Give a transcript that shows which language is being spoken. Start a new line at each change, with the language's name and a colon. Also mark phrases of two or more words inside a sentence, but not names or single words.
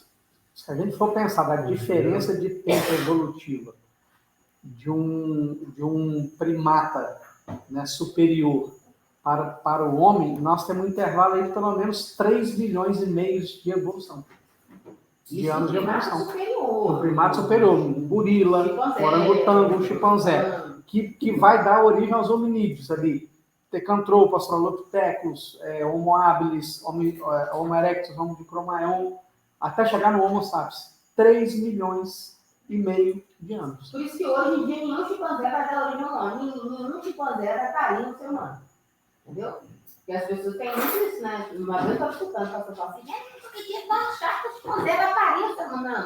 Portuguese: Se a gente for pensar da diferença de tempo evolutiva de um primata, né, superior para o homem, nós temos um intervalo aí de pelo menos 3 bilhões e meio de evolução. De anos de evolução. Um primata superior, um gorila, um orangotango, um chimpanzé, que vai dar origem aos hominídeos ali. Tecantropo, Australopithecus, Homo habilis, Homo erectus, Homo de Cro-Magnon, até chegar no Homo sapiens. 3 milhões e meio de anos. Por isso que hoje em dia nenhum chimpanzé vai dar origem ao homem, nenhum chimpanzé dá carinho no ser humano. Entendeu? Porque as pessoas têm muito isso, né? Uma vez eu estava escutando, a pessoa fala assim, eu queria achar que o chimpanzé vai carinho no ser humano.